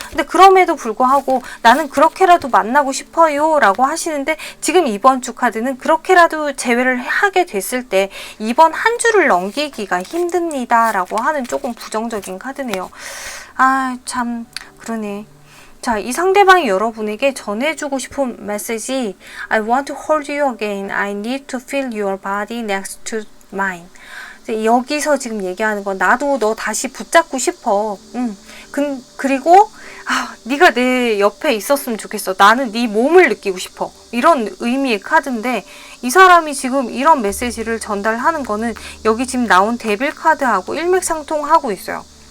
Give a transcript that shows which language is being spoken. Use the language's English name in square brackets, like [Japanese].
[Korean] 근데 그럼에도 불구하고 나는 그렇게라도 만나고 싶어요 라고 하시는데 지금 이번 주 카드는 그렇게라도 재회를 하게 됐을 때 이번 한 주를 넘기기가 힘듭니다 라고 하는 조금 부정적인 카드네요. 아, 참 그러네. 자, 이 상대방이 여러분에게 전해주고 싶은 메시지 [English] I want to hold you again. I need to feel your body next to mine. [Korean] 여기서 지금 얘기하는 건 나도 너 다시 붙잡고 싶어. 그리고 네가 내 옆에 있었으면 좋겠어. 나는 네 몸을 느끼고 싶어. 이런 의미의 카드인데 이 사람이 지금 이런 메시지를 전달하는 거는 여기 지금 나온 데빌 카드하고 일맥상통하고 있어요.